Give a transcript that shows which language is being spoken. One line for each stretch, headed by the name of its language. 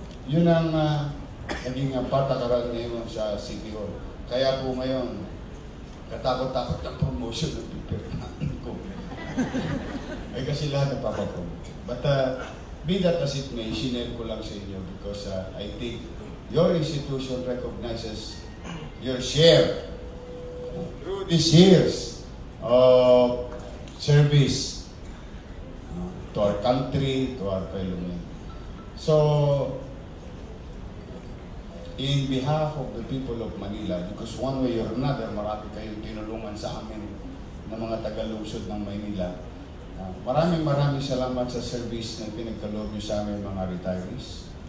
Filipino: Yun ang naging patakaran ngayon sa City Hall. Kaya po ngayon, katakot-takot ang promotion ng pipirmahan ko. Ay kasi lahat napapapromote.
English: But be that as it may,
Filipino: sinare ko lang sa inyo
English: because I think your institution recognizes your share through these years of service to our country, to our fellow men. So, in behalf of the people of Manila, because one way or another,
Filipino: marami kayong tinulungan sa amin ng mga taga-lungsod ng Maynila. Maraming salamat sa service na pinagkaloob niyo sa amin mga retirees.